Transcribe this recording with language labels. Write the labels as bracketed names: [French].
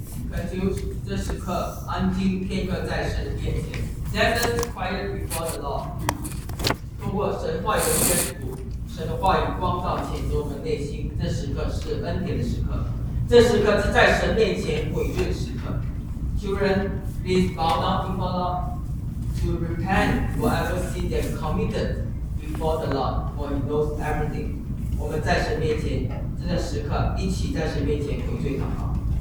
[Chinese] 恳求这时刻安静片刻在神面前。 [English] Let us quiet before the Lord. [Chinese] 通过神话语的宣读，神的话语光照前头我们内心。这时刻是恩典的时刻，这时刻是在神面前悔罪的时刻。 [English] Children, please bow down before the Lord to repent whatever sin they have committed before the Lord, for He knows everything. [Chinese] 我们在神面前，这个时刻一起在神面前悔罪祷告。